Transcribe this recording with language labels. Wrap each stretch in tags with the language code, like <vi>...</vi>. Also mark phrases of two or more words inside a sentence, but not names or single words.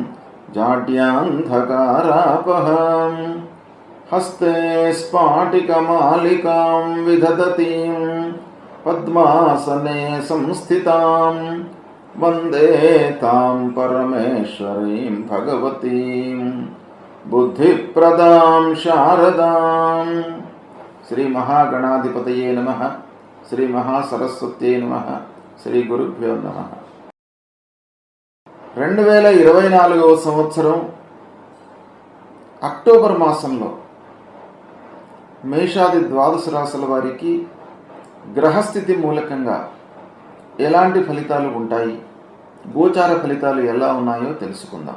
<sa>जाड्यान्धकारापहां हस्ते स्फाटिकमालिकां विदधतीं पद्मासने संस्थितां वन्दे तां परमेश्वरीं भगवतीं बुद्धिप्रदां शारदां। श्री महागणाधिपतये नमः। श्री महासरस्वत्यै नमः। శ్రీ గురుభ్యో నమః.</sa> <te>2024వ సంవత్సరం అక్టోబర్ మాసంలో మేషాది ద్వాదశ రాశుల వారికి గ్రహస్థితి మూలకంగా ఎలాంటి ఫలితాలు ఉంటాయి, గోచార ఫలితాలు ఎలా ఉన్నాయో తెలుసుకుందాం.</te>